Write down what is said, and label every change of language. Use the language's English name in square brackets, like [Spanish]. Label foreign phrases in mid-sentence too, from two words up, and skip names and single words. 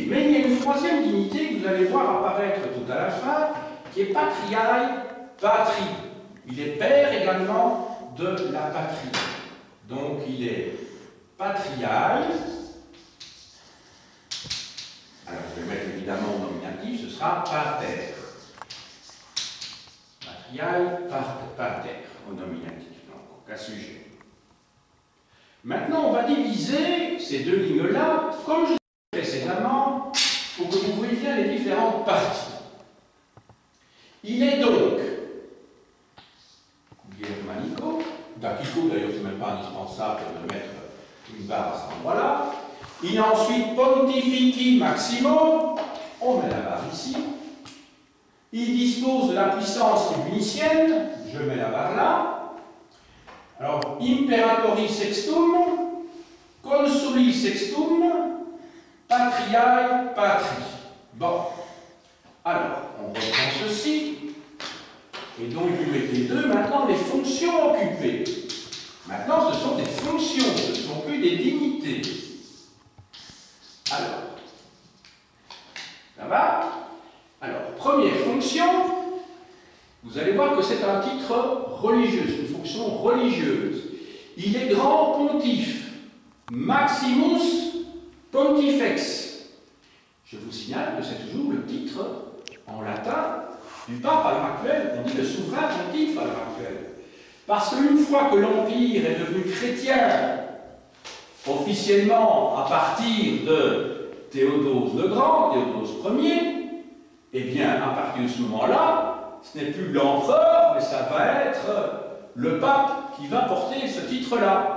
[French] Mais il y a une troisième dignité que vous allez voir apparaître tout à la fin, qui est [Latin] Patriae patrie. [French] Il est père également de la patrie. Donc il est patriae. Alors je vais mettre évidemment au nominatif, ce sera pater. [Latin] Patriae, pater, [French] au nominatif, donc au cas sujet. Maintenant, on va diviser ces deux lignes-là, comme je l'ai dit précédemment, pour que vous voyez bien les différentes parties. Il est donc [Latin] germanico, dacico, [French] d'ailleurs, c'est même pas indispensable de mettre une barre à cet endroit-là. Il est ensuite [Latin] pontifici maximo, [French] on met la barre ici. Il dispose de la puissance tribunicienne, je mets la barre là. Alors, [Latin] imperatori sextum, consuli sextum, patriae patri. [French] Bon. Alors, on reprend ceci. Et donc, vous mettez deux, maintenant, les fonctions occupées. Maintenant, ce sont des fonctions, ce ne sont plus des dignités. Alors, ça va? Alors, première fonction, vous allez voir que c'est un titre religieux, une fonction religieuse. Il est grand pontife, [Latin] maximus pontifex. [French] Je vous signale que c'est toujours le titre en latin du pape à l'heure actuelle. On dit le souverain pontife à l'heure actuelle. Parce qu'une fois que l'Empire est devenu chrétien, officiellement à partir de Théodose le Grand, Théodose Ier, eh bien, à partir de ce moment-là, ce n'est plus l'empereur, mais ça va être le pape qui va porter ce titre-là.